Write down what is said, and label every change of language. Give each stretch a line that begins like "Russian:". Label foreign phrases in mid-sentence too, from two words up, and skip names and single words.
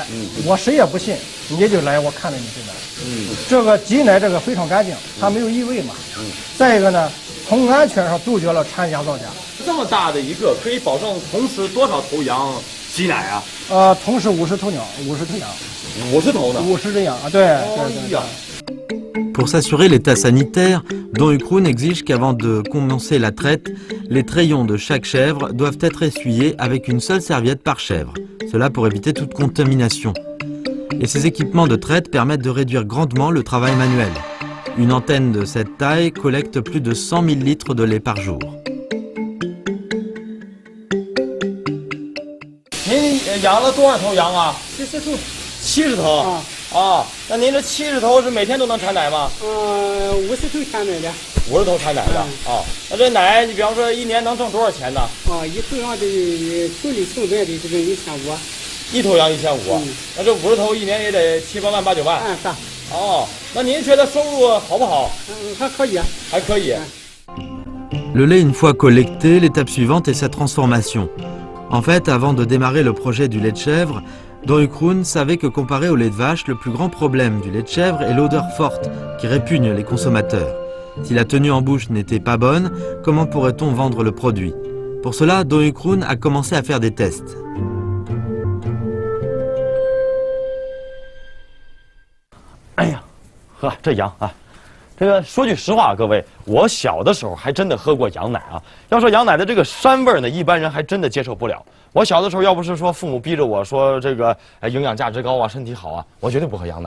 Chinese: 我谁也不信，你就来我看着你挤奶。这个挤奶这个非常干净，它没有异味嘛。再一个呢，从安全上杜绝了掺假造假。这么大的一个，可以保证同时多少头羊挤奶啊？同时50头羊，50头呢？50只羊啊，对。
French: Pour s'assurer l'état sanitaire, Don Ukroon exige qu'avant de commencer la traite, les trayons de chaque chèvre doivent être essuyés avec une seule serviette par chèvre, cela pour éviter toute contamination. Et ces équipements de traite permettent de réduire grandement le travail manuel. Une antenne de cette taille collecte plus de 100 000 litres de lait par jour.
Chinese: 您养了多少头羊啊 70头。 70头啊，那您这70头是每天都能产奶吗？50头产奶的。 50头产奶的啊，那这奶你比方说一年能挣多少钱呢？一头羊的处理成本的这个1500。一头羊1500，那这50头一年也得7、8万、8、9万。是。哦，那您觉得收入好不好？还可以啊。还可以。
French: Le lait une fois collecté, l'étape suivante est sa transformation. En fait, avant de démarrer le projet du lait de chèvre, Don Ukroon savait que comparé au lait de vache, le plus grand problème du lait de chèvre est l'odeur forte qui répugne les consommateurs. Si la tenue en bouche n'était pas bonne, comment pourrait-on vendre le produit? Pour cela, Don Ukroon a commencé à faire des tests.
Chinese: 哎呀，呵，这羊啊，这个说句实话，各位，我小的时候还真的喝过羊奶啊。要说羊奶的这个膻味呢，一般人还真的接受不了。我小的时候要不是说父母逼着我说这个营养价值高啊，身体好啊，我绝对不喝羊奶。